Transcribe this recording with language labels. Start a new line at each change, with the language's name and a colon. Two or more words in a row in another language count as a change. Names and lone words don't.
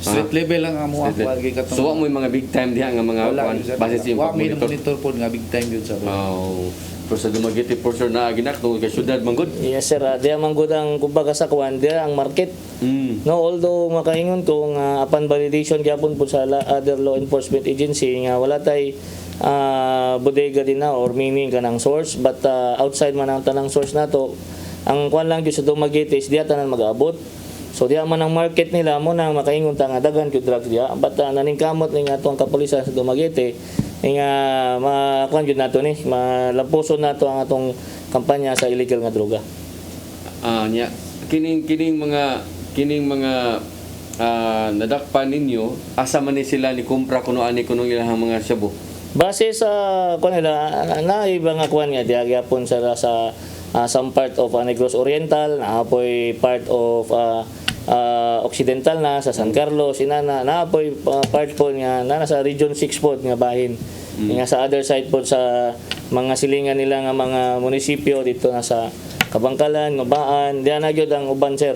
Cebuano: Street level lang ang mo Street ako level. katong. So wa mo yung mga
English: big time
Cebuano: diha nga mga wala kuan, yun, sir. base sa Wa may monitor. monitor po nga
English: big time
Cebuano: yun sa. Oh. Pero sa Dumaguete for sure na ginak tungod kay syudad man gud. Yes sir, diya man gud ang kumbaga sa kuan, diya ang market. No, although makaingon ko nga
English: upon validation
Cebuano: gyapon po sa
English: other law enforcement agency
Cebuano: nga wala tay bodega din na or meaning kanang source, but outside man ang tanang source nato, ang kuan lang gyud sa Dumaguete is diya tanan mag-abot. So diya man ang market nila mo nang makaingon ta nga daghan gyud drugs diya, but naningkamot ning atong kapulisan sa Dumaguete nga makuan gyud nato ni malampuson nato ang atong kampanya sa illegal nga droga. Nya kining mga nadakpan ninyo asa man ni sila ni kumpra kuno ani kuno ilang mga shabu. Base sa kuan nila na iba nga kuan nga diya gyapon sa
English: some part of Negros Oriental,
Cebuano: naapoy
English: part of Occidental
Cebuano: na sa San Carlos, inana naapoy part po nga na sa Region 6 po nga bahin. Nga sa
English: other side
Cebuano: po sa mga silingan nila nga mga munisipyo dito na sa Kabangkalan, Ngabaan, diyan na gyud ang uban sir.